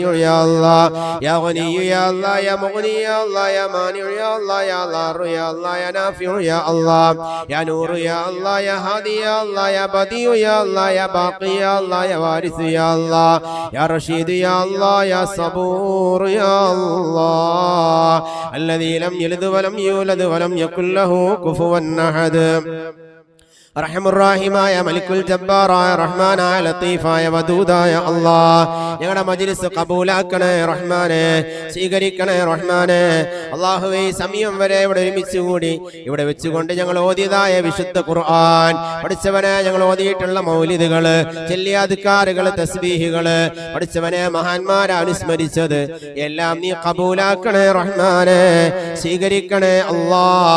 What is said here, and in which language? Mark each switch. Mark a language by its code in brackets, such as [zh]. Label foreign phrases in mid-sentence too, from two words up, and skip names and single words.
[ar] يا الله يا غني يا الله يا مغني يا الله يا مانع يا الله يا ضار يا الله يا نافع يا الله يا نور يا الله يا هادي يا الله يا بديع يا الله يا باقي يا الله يا وارث يا الله يا رشيد يا الله يا صبور يا الله الذي لم يلد ولم يولد ولم يكن له كفوا أحد. [ml] റഹ്മുർ-റഹീമായ മലിക്കുൽ ജബ്ബാറായ റഹ്മാനായ ലത്തീഫായ വദൂദായ അല്ലാഹ് ഞങ്ങളുടെ മജ്ലിസ് ഖബൂലാക്കണേ റഹ്മാനെ, സ്വീകരിക്കണേ റഹ്മാനെ. അല്ലാഹുവേ, സമയം വരെ ഇവിടെ ഒരുമിച്ച് കൂടി ഇവിടെ വെച്ചുകൊണ്ട് ഞങ്ങൾ ഓതിയതായ വിശുദ്ധ ഖുർആൻ പഠിച്ചവനെ, ഞങ്ങൾ ഓതിയിട്ടുള്ള മൗലിദുകള്, ചൊല്ലിയ അദ്കാറുകള്, തസ്ബീഹുകള് പഠിച്ചവനെ, മഹാന്മാരെ അനുസ്മരിച്ചത് എല്ലാം നീ ഖബൂലാക്കണേ റഹ്മാനെ, സ്വീകരിക്കണേ അല്ലാഹ്.